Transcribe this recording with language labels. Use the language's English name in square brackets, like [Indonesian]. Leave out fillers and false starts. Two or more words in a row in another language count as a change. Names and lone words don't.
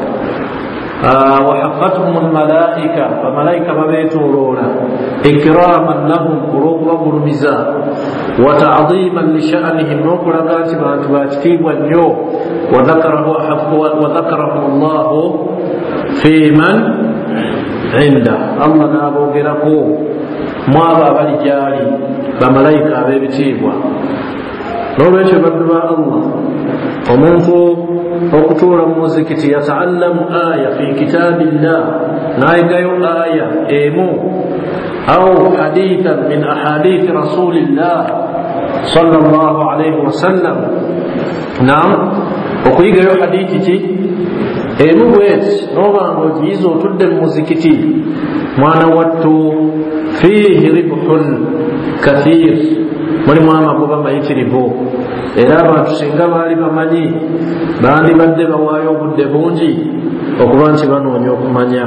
[Arabic] وحفتهم الملائكة, [Ganda] bamalayika babeetooloola, [Arabic] إكراما لهم, [Ganda] olw'okubagulumiza, [Arabic] وتعظيما لشأنهم, [Ganda] n'okulaga nti bantu bakitiibwa nnyo, [Arabic] وذكرهم الله فيمن عنده, [Ganda] Allah n'aboogerako mu abo abali gyali, bamalayika ab'ebitiibwa. N'olwekyo baddu ba Allah, omuntu okutuula mu muzikiti [Arabic] يتعلم آية في كتاب الله, [Ganda] n'ayigayo aya emu [Arabic] أو حديثا من أحاديث رسول الله صلى الله عليه وسلم. [Ganda] Naam, okuyigayo hadithi ki emu bweti n'obanga ogiyiza otudde mu muzikiti, mwana wattu [Arabic] فيه ربح كثير, [Ganda] mulimu amagoba mayitirivu. Era abantu singa baali bamanyi bandibadde bawaayo obudde bungi okuba nti banoonya okumanya.